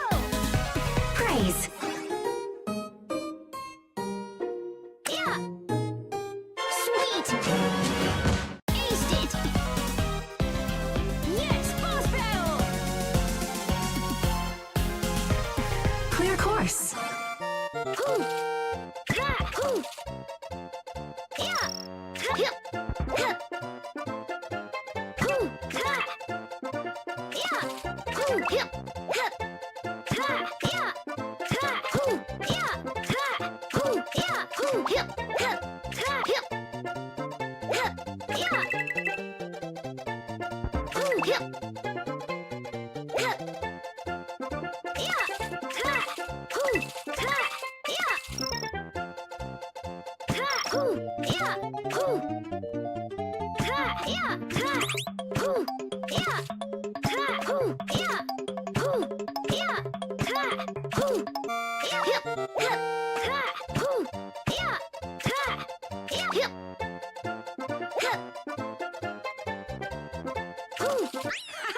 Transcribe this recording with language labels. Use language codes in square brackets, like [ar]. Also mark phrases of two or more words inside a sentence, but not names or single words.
[en] Praise. Yeah! Sweet! Aced it! Yes, boss battle! Clear course. Hoo! Ha! Hoo! Yeah! Hip! Hip! Hoo! Ha! Yeah! Hoo! Hip! Hip! Ha! Yeah! Ha! Hoo! Yeah! Ha! Hoo! Yeah! Hoo! Hip! Hip! Ha! Hip! Hip! Yeah! Hoo! Hip! Hip! Yeah! Ha! Hoo! Ha! Yeah! Ha! Hoo! Yeah! Hoo! Ha! Yeah! Ha! Hoo! Yeah! Ha! Hoo! Yeah! Hoo! Yeah! Ha! Hoo! Yeah! Hip! Hip! Ha! Hoo! Yeah! Ha! Yeah! Hip! Hip! Hoo!